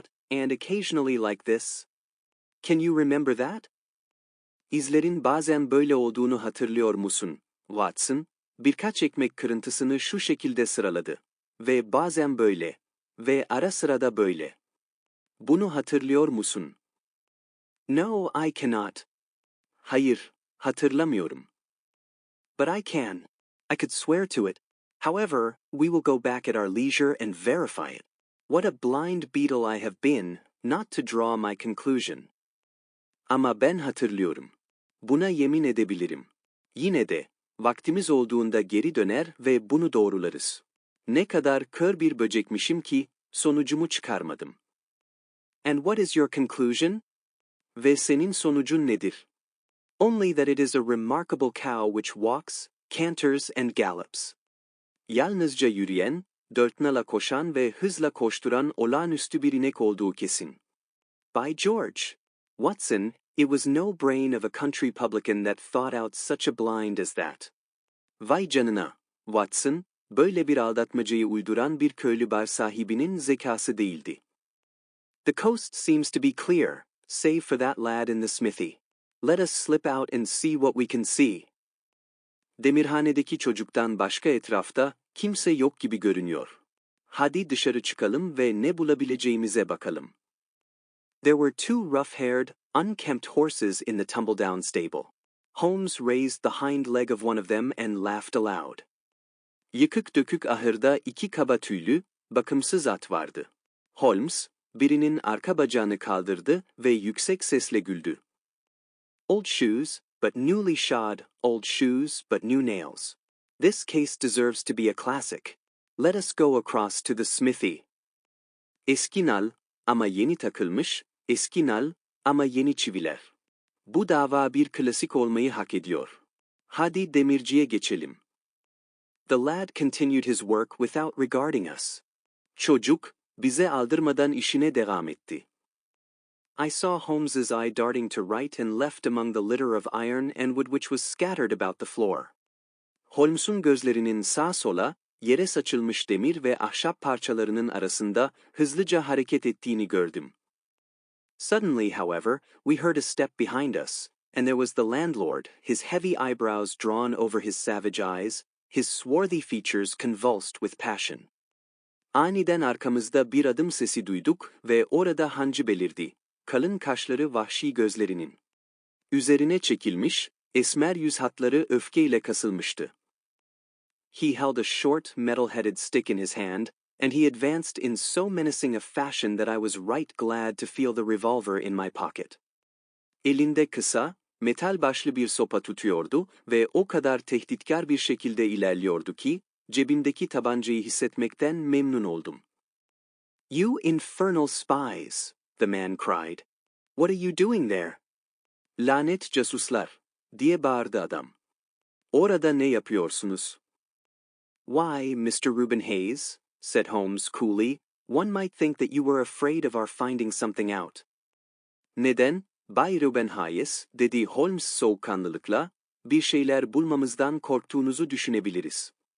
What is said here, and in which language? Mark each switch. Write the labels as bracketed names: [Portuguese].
[English] and occasionally like this. Can you remember that? [Turkish] İzlerin bazen böyle olduğunu hatırlıyor musun, Watson? Birkaç ekmek kırıntısını şu şekilde sıraladı. Ve bazen böyle. Ve ara sıra da böyle. Bunu hatırlıyor musun? [English] No, I cannot. [Turkish] Hayır, hatırlamıyorum. [English] But I can. I could swear to it. However, we will go back at our leisure and verify it. What a blind beetle I have been, not to draw my conclusion. [Turkish] Ama ben hatırlıyorum. Buna yemin edebilirim. Yine de, vaktimiz olduğunda geri döner ve bunu doğrularız. Ne kadar kör bir böcekmişim ki, sonucumu çıkarmadım. [English] And what is your conclusion? [Turkish] Ve senin sonucun nedir? [English] Only that it is a remarkable cow which walks, canters and gallops. [Turkish] Yalnızca yürüyen, dört nala koşan ve hızla koşturan olağanüstü bir inek olduğu kesin. [English] By George! Watson, it was no brain of a country publican that thought out such a blind as that. [Turkish] Vay canına, Watson, böyle bir aldatmacayı uyduran bir köylü bar sahibinin zekası değildi. [English] The coast seems to be clear, save for that lad in the smithy. Let us slip out and see what we can see. [Turkish] Demirhanedeki çocuktan başka etrafta kimse yok gibi görünüyor. Hadi dışarı çıkalım ve ne bulabileceğimize bakalım. [English] There were two rough-haired, unkempt horses in the tumble-down stable. Holmes raised the hind leg of one of them and laughed aloud. [Turkish] Yıkık dökük ahırda iki kaba tüylü, bakımsız at vardı. Holmes, birinin arka bacağını kaldırdı ve yüksek sesle güldü. [English] Old shoes, but newly shod, old shoes, but new nails. This case deserves to be a classic. Let us go across to the smithy. [Turkish] Eski nal, ama yeni takılmış, eski nal, ama yeni çiviler. Bu dava bir klasik olmayı hak ediyor. Hadi demirciye geçelim. [English] The lad continued his work without regarding us. [Turkish] Çocuk, bize aldırmadan işine devam etti. [English] I saw Holmes's eye darting to right and left among the litter of iron and wood which was scattered about the floor. [Turkish] Holmes'un gözlerinin sağa sola, yere saçılmış demir ve ahşap parçalarının arasında hızlıca hareket ettiğini gördüm. [English] Suddenly, however, we heard a step behind us, and there was the landlord, his heavy eyebrows drawn over his savage eyes, his swarthy features convulsed with passion. [Turkish] Aniden arkamızda bir adım sesi duyduk ve orada hancı belirdi, kalın kaşları vahşi gözlerinin. Üzerine çekilmiş, esmer yüz hatları öfkeyle kasılmıştı. [English] He held a short, metal-headed stick in his hand, and he advanced in so menacing a fashion that I was right glad to feel the revolver in my pocket. [Turkish] Elinde kısa, metal başlı bir sopa tutuyordu ve o kadar tehditkar bir şekilde ilerliyordu ki, cebimdeki tabancayı hissetmekten memnun oldum. [English] "You infernal spies," the man cried. "What are you doing there?" [Turkish] "Lanet casuslar," diye bağırdı adam. "Orada ne yapıyorsunuz?" [English] "Why, Mr. Reuben Hayes," said Holmes coolly, "one might think that you were afraid of our finding something out." [Turkish] "Neden, Bay Reuben Hayes," dedi Holmes soğukkanlılıkla, "bir şeyler bulmamızdan korktuğunuzu düşünebiliriz."